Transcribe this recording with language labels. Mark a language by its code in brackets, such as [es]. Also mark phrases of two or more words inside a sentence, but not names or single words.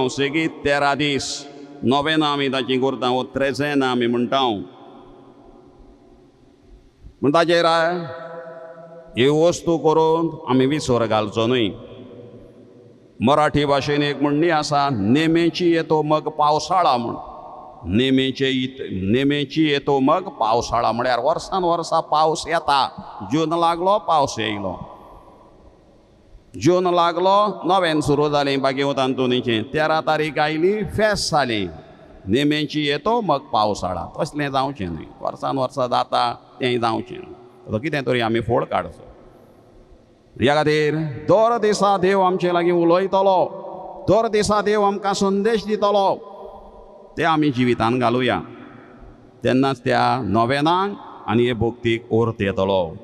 [kok] सेगीत 13 दीस नोवेना आमी ताची करता. वो त्रेझेना आमी म्हणटा. पूण ताचेर ही वस्तू करून आमी विसर घालचो न्हय. मराठी भाशेन एक म्हणणी आसा, [mr] नेमेची येतो मग पावसाळा [kok] म्हूण. [mr] नेमेची येतो मग पावसाळा [kok] म्हळ्यार वर्सान वर्सा पावस येता. जून लागलो पावस येयलो. जून लागलो नव्यान सुरू जालें बागेवंत आंतोनीचें 13 तारीख आयली फेस्त जालें [mr] नेमेची येतो मग पावसाळा [kok] तसलें जावचें न्हय वर्सान वर्सां जाता तें जावचें न्हय कितें तरी आमी फोड काडचो ह्या खातीर दर दिसा देव आमचे लागीं उलयतलो दर दिसा देव आमकां संदेश दितलो ते आमी जिवितान घालुया तेन्नाच त्या नव्यानाक आनी हे भक्तीक अर्थ येतलो